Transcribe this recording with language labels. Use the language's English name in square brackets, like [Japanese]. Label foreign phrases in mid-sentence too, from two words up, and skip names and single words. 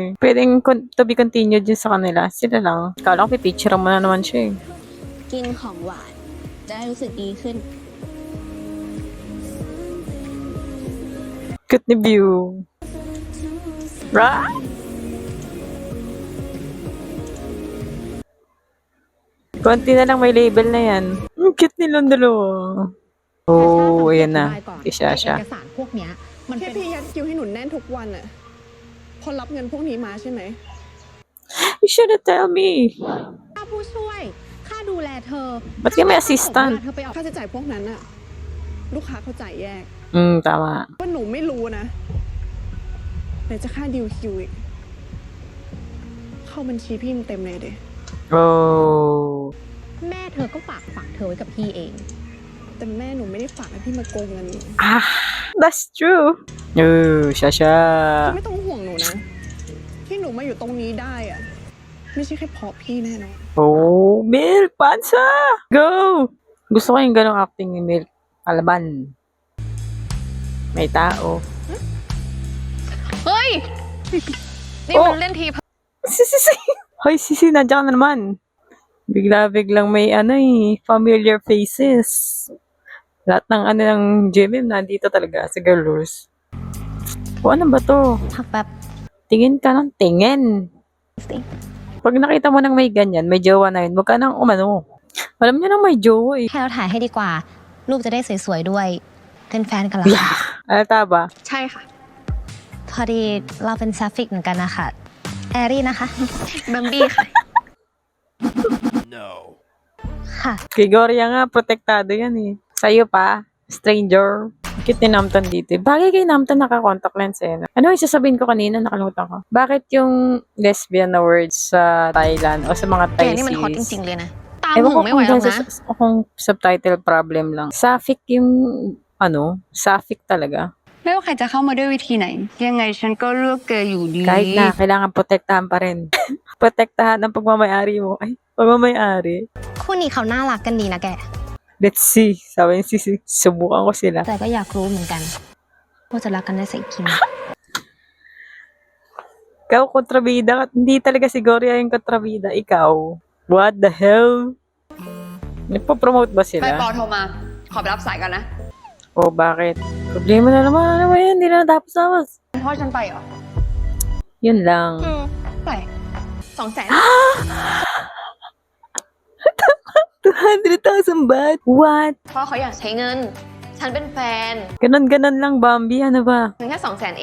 [Filipino] Pwedeng [English] to be continued [Filipino] yun sa kanila. Sila lang. Kala ko pipicture mo na naman siya eh. [Thai] กินของหวาน จะได้รู้สึกดีขึ้น [Filipino] Cute ni View. [English] Right? [Filipino] Konti na lang may label na yan. Ang cute nilang dalawa. Oh, ayan na. Si Shasha. [Thai] เอกสารพวกเนี้ยมันแค่พี่ยัดคิวให้หนูแน่นทุกวันอะพอรับเงินพวกนี้มาใช่ไหม [English] You should have tell me. [Thai] ค่าผู้ช่วย ค่าดูแลเธอ [Filipino] Ba't ka may assistant? [Thai] เธอไปเอาค่าใช้จ่ายพวกนั้นอะลูกค้าเขาจ่ายแยก [Filipino] Tama. [Thai] ว่าหนูไม่รู้นะไหนจะค่าดิวคิวอีก เข้าบัญชีพี่เต็มเลยเด Oh. แม่เธอก็ฝากเธอไว้กับพี่เอง แต่แม่หนูไม่ได้ฝากให้พี่มาโกงเงินหนู [English] Ah, that's true. Oh, Shasha. [Thai] ไม่ต้องห่วงหนูนะ ที่หนูมาอยู่ตรงนี้ได้อะไม่ใช่แค่เพราะพี่แน่นอน [English] Oh, Milk Pansa! Go! [Filipino] Gusto ko yung ganong acting ni Milk. Kalaban. May tao. [Thai] เฮ้ย นี่ Oh! มันเล่นที [Filipino] Sisi! Hoy, Sisi, nandiyan ka na naman. Bigla-biglang may ano eh, [English] familiar faces. [Filipino] Lahat ng ano ng GMM nandito talaga sa Girlers. O ano ba to? [Thai] พักแป๊บ [Filipino] Tingin ka ng tingin. Pag nakita mo nang may ganyan, may jowa na yun, huwag ka nang umano. Alam niyo na may jowa eh. [Thai] ให้เราถ่ายให้ดีกว่า รูปจะได้สวยๆด้วย เป็นแฟนกันเหรอคะ [Filipino] Alata ba? [Thai] ใช่ค่ะ พอดีเราเป็นแซฟิกเหมือนกันนะคะแอรี่นะคะ บัมบี้ค่ะ ค่ะ [Filipino] Kay Gloria nga, protektado yan eh. Sa'yo pa, stranger. Bakit ni Namtan dito eh? Bagay kay Namtan naka- [English] contact lens [Filipino] eh. Ano yung sasabihin ko kanina? Nakalimutan ko. Bakit yung lesbian na words sa Thailand o sa mga [Thai] แก [Filipino] Thai [Thai] นี่มันฮอตจ [Filipino] series? [Thai] ริง ๆ เลยนะ ตาม [Filipino] Ewan [Thai] ห [Filipino] ko [Thai] งไม่ไหว [Filipino] kung [Thai] หรอก [Filipino] dahil [Thai] นะ [Filipino] kung [English] subtitle problem [Filipino] lang. Sapphic yung, sapphic talaga. [Thai] ไม่ว่าใครจะเข้ามาด้วยวิธีไหน ยังไงฉันก็เลือกแกอยู่ดี [Filipino] Kahit na, kailangan protektahan pa rin. Protektahan ang pagmamayari mo. Ay, pagmamayari. [Thai] คู่นี้เขาน่ารักกันดีนะแก [English] Let's see. [Filipino] Sabi ni Sisi, subukan ko sila. [Thai] แต่ก็อยากรู้เหมือนกันว่าจะรักกันได้สักกี่ไหม [Filipino] Ikaw, kontrabida ka. Hindi talaga si Gloria yung kontrabida. Ikaw. [English] What the hell? [Filipino] Nagpo-promote ba [Thai] ไป [Filipino] sila? [Thai] ปอโทรมา ขอไปรับสายกันนะ [Filipino] O bakit? Problema na naman. Ano ba yan? Hindi na tapos. [Thai] พ่อฉันไปเหรอ [Filipino] Yun lang. [Thai] ไป200,000 [English] 200,000 baht? What? [Thai] พ่อเขาอยากใช้เงิน ฉันเป็นแฟน [Filipino] Ganon-ganon lang, Bambi. Ano ba? [Thai] เงินแค่200,000 เอง